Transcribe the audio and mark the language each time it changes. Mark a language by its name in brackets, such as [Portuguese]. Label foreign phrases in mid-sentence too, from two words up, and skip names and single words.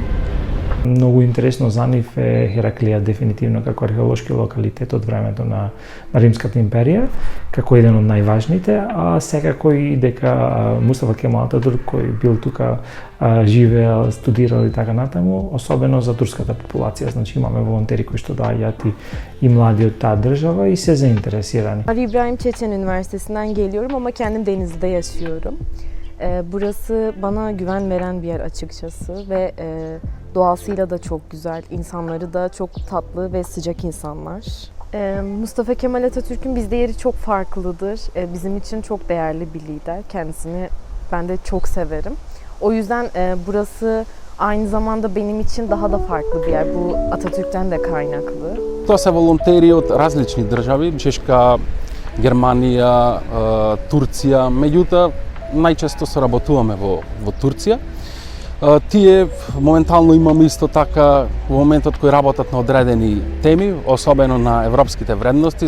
[Macedonian] Многу интересно за нив е Хераклија дефинитивно како археолошки локалитет од времето на Римската империја, како еден од најважните, а секако и дека Мустафа Кемал Ататурк кој бил тука, живеел, студирал и така натаму, особено за турската популација. Значи имаме волонтери кои што доаѓаат и mladi од таа држава и се заинтересирани. [Turkish] Ali İbrahim Çeçen Üniversitesi'nden geliyorum ama kendim Denizli'de yaşıyorum. Burası bana güven veren bir yer açıkçası ve doğasıyla da çok güzel, insanları da çok tatlı ve sıcak insanlar. Mustafa Kemal Atatürk'ün bizde yeri çok farklıdır. Bizim için çok değerli bir lider. Kendisini ben de çok severim. O yüzden burası aynı zamanda benim için daha da farklı bir yer. Bu Atatürk'ten de kaynaklı. [Macedonian] Тоа се волонтери од различни држави, Чешка, Германија, Турција, меѓутоа најчесто соработуваме во Турција. Тие моментално имаме исто така во моментот кои работат на одредени теми, особено на европските вредности.